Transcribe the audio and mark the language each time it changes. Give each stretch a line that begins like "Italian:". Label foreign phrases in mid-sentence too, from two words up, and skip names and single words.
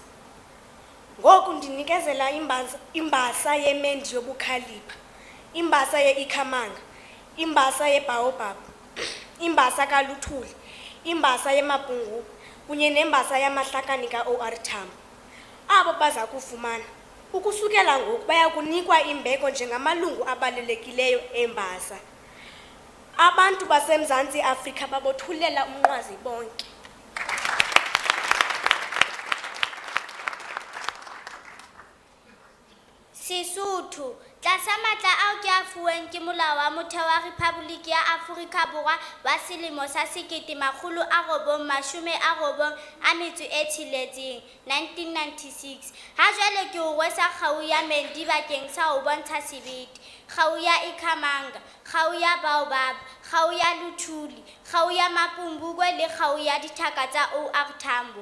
Xhosa: Ngoku ndinikezela imbasa yeMendi yobukhalipha, imbasa yeIkhamanga, imbasa yeBaobab, imbasa kaLuthuli, imbasa yeMapungubwe kunye nembasa yamahlakani ka-OR Tambo. Abo baza kufumana ukusukela ngoku baya kunikwa imbeko njengamalungu abalelekileyo embasa. Abantu baseMzantsi Afrika babothulela umnqwazi bonke.
Southern Sotho: Sesotho tlasa matla ao ke a fuweng ke molao wa motheo wa Rephaboliki ya Afrika Borwa wa selemo sa 1996, 1996, ha jwale ke o rwesa kgau ya Mendi bakeng sa ho bontsha sebete, kgau ya Ikhamanga, kgau ya Baobab, kgau ya Luthuli, kgau ya Mapungubwe le kgau ya dithaka tsa OR Tambo.